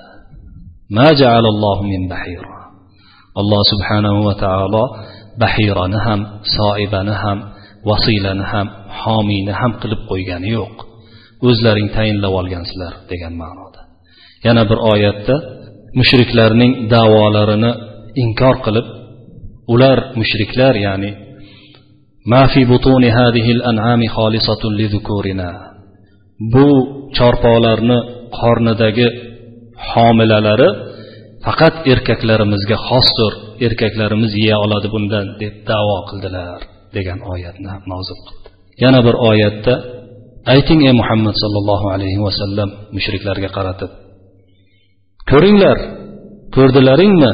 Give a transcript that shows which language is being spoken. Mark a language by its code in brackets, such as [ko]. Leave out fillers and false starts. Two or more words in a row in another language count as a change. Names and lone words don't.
[ar] ما جعل الله من بحيرة. [uz] Alloh [ar] سبحانه وتعالى [uz] bahirani ham, soibani ham, vasilani ham, homiyni ham qilib qo'ygani yo'q. O'zlaring tayinlab olgansizlar degan ma'noda. Yana bir oyatda mushriklarning da'volarini inkor qilib, ular mushriklar, ya'ni [ar] ما في بطون هذه الأنعام خالصة لذكورنا. [uz] Bu chorpolarni qornidagi homilalari faqat erkaklarimizga xosdir, erkaklarimiz yeya oladi bundan deb da'vo qildilar degan oyatni nozil qildi. Yana bir oyatda ayting ey Muhammad [ar] صلى الله عليه وسلم [uz] mushriklarga qaratib, ko'ringlar, ko'rdilaringmi?